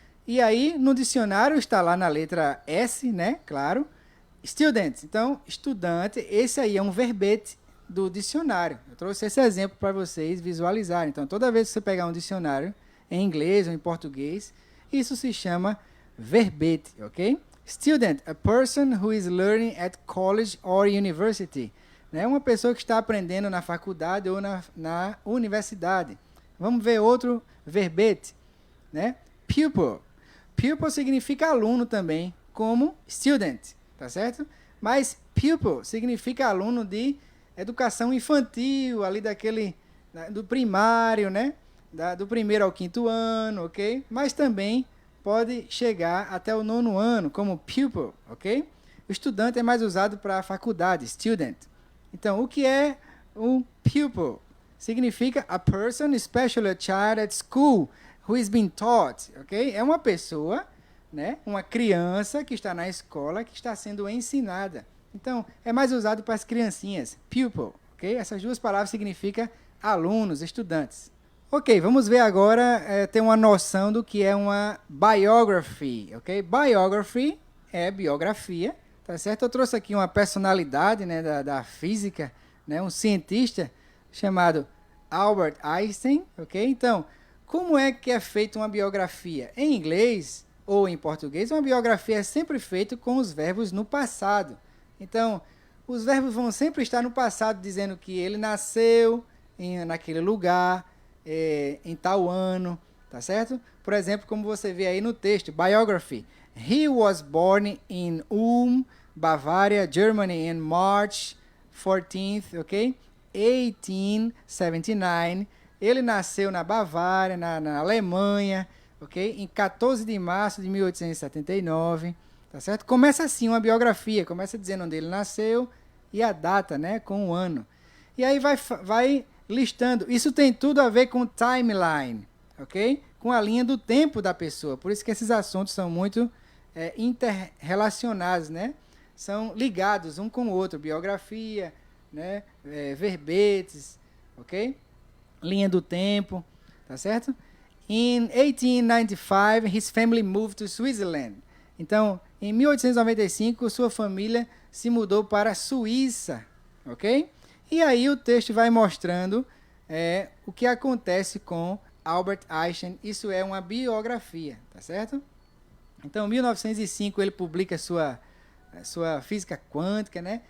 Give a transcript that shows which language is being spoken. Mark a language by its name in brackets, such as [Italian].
[Portuguese] E aí, no dicionário, está lá na letra S, né? Claro. Student. Então, estudante, esse aí é um verbete do dicionário. Eu trouxe esse exemplo para vocês visualizarem. Então, toda vez que você pegar um dicionário em inglês ou em português, Isso se chama verbete, ok? [English] Student, a person who is learning at college or university. [Portuguese] Né? Uma pessoa que está aprendendo na faculdade ou na universidade. Vamos ver outro verbete, né? Pupil. Pupil significa aluno também, como student, tá certo? Mas pupil significa aluno de educação infantil, ali do primário, né? Do primeiro ao quinto ano, ok? Mas também pode chegar até o 9º ano, como pupil, ok? O estudante é mais usado para a faculdade, student. Então, o que é um pupil? Significa [English] a person, especially a child at school, who is being taught, ok? [Portuguese] É uma pessoa, né? Uma criança que está na escola, que está sendo ensinada. Então, é mais usado para as criancinhas, pupil, ok? Essas duas palavras significam alunos, estudantes. Ok, vamos ver agora, ter uma noção do que é uma biography, ok? Biography é biografia, tá certo? Eu trouxe aqui uma personalidade, né, da física, né, um cientista chamado Albert Einstein, ok? Então, como é que é feita uma biografia? Em inglês ou em português, uma biografia é sempre feita com os verbos no passado. Então, os verbos vão sempre estar no passado, dizendo que ele nasceu naquele lugar, em tal ano, tá certo? Por exemplo, como você vê aí no texto, biography. [English] He was born in Ulm, Bavaria, Germany, in March 14th, [Portuguese] ok? [English] 1879. [Portuguese] Ele nasceu na Bavária, na Alemanha, ok? Em 14 de março de 1879, tá certo? Começa assim uma biografia, começa dizendo onde ele nasceu e a data, né? Com o ano. E aí vai listando. Isso tem tudo a ver com timeline, ok? Com a linha do tempo da pessoa. Por isso que esses assuntos são muito interrelacionados, né? São ligados um com o outro. Biografia, né? Verbetes, ok? Linha do tempo, tá certo? [English] In 1895, his family moved to Switzerland. [Portuguese] Então, em 1895, sua família se mudou para a Suíça, ok? E aí o texto vai mostrando o que acontece com Albert Einstein. Isso é uma biografia, tá certo? Então, em 1905, ele publica sua física quântica, né?